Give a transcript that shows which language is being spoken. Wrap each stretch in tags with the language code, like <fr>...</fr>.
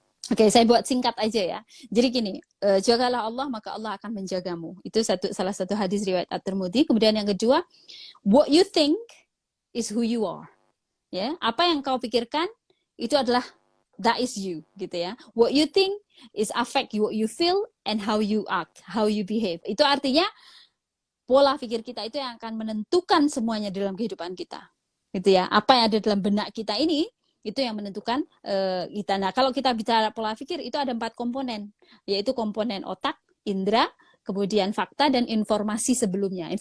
<id>Oke, saya buat singkat aja ya. Jadi gini, jagalah Allah maka Allah akan menjagamu. Itu salah satu hadis riwayat At-Tirmidzi. Kemudian yang kedua,</id> <en>what you think is who you are.</en> <id>Ya, apa yang kau pikirkan itu adalah</id> <en>that is you,</en> <id>gitu ya.</id> <en>What you think is affect what you feel and how you act, how you behave.</en> <id>Itu artinya pola pikir kita itu yang akan menentukan semuanya dalam kehidupan kita. Gitu ya. Apa yang ada dalam benak kita ini itu yang menentukan kita. Nah, kalau kita bicara pola pikir itu ada 4 komponen, yaitu komponen otak, indera, kemudian fakta, dan informasi sebelumnya.</id>